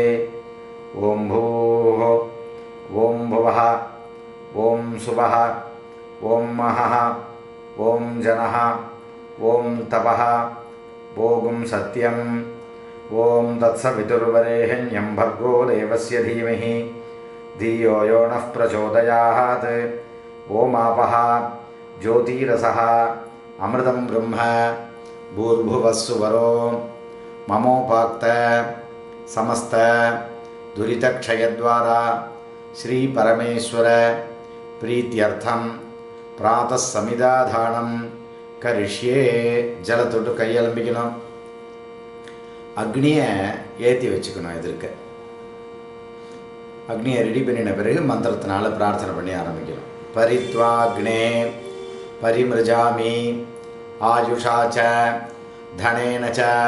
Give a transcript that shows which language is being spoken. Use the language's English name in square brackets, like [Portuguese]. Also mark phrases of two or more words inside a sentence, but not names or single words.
[Sanskrit] ओम् भूः, ओम् भुवः, ओम् सुवः, ओम् महः, ओम् जनः, ओम् तपः, ओम् सत्यम्, ओम् तत्सवितुर्वरेण्यम् भर्गो देवस्य धीमहि धियो यो नः प्रचोदयात्. ओमापः ज्योतिरसः अमृतं ब्रह्म भूर्भुवस्सुवरो ममोपाक्त समस्त दुरितक्षयद्वारा श्री परमेश्वर प्रीत्यर्थं प्रातः समिदाधानं करिष्ये. [Tamil] जलतोट्टु கையலம்பிக்கணும். அக்னியை ஏற்றி வச்சுக்கணும். எதிர்க்க அக்னியை ரெடி பண்ணின பிறகு மந்திரத்தினால பிரார்த்தனை பண்ணி ஆரம்பிக்கணும். [Sanskrit] परित्वाग्ने परिमृजामि आयुषा च धनेन च